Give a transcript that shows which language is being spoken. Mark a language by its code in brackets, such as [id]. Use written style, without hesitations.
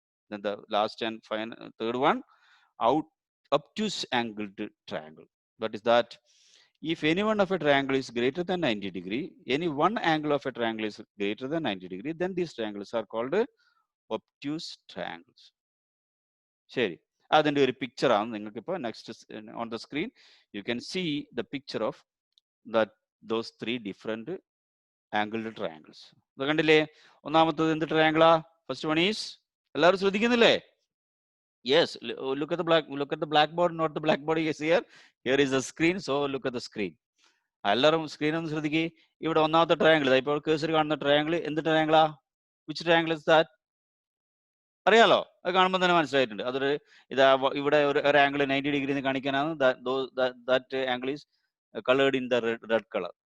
[en] Then the last and final third one, obtuse angled triangle. What is that? If any one of a triangle is greater than 90 degree, any one angle of a triangle is greater than 90 degree, then these triangles are called obtuse triangles. [ml] ശരി, അതിൻ്റെ ഒരു പിക്ചറാണ് നിങ്ങൾക്ക് ഇപ്പോൾ [en] Next on the screen. You can see the picture of those 3 different angled triangles. [ml] ഇത് കണ്ടില്ലേ? ഒന്നാമത്തത് എന്ത് ട്രയാങ്കിളാ? [en] first one is, [ml] എല്ലാവരും ശ്രദ്ധിക്കുന്നില്ലേ? [en] Yes, look at the blackboard, not the blackboard is here. Here is the screen, so look at the screen. [ml] എല്ലാവരും screen ഒന്ന് ശ്രദ്ധിക്കുക. ഇവിടെ ഒന്നാമത്തെ ട്രയാങ്കിൾ, ഇപ്പോൾ കേസർ കാണുന്ന ട്രയാങ്കിൾ എന്ത് ട്രയാങ്കിളാ? [en] Which triangle is that? [ml] അറിയാലോ, അത് കാണുമ്പോൾ തന്നെ മനസ്സിലായിട്ടുണ്ട്. ഇവിടെ ഒരു ആംഗിൾ 90 ഡിഗ്രി എന്ന് കാണിക്കാനാണ് [en] That angle is colored in the red color.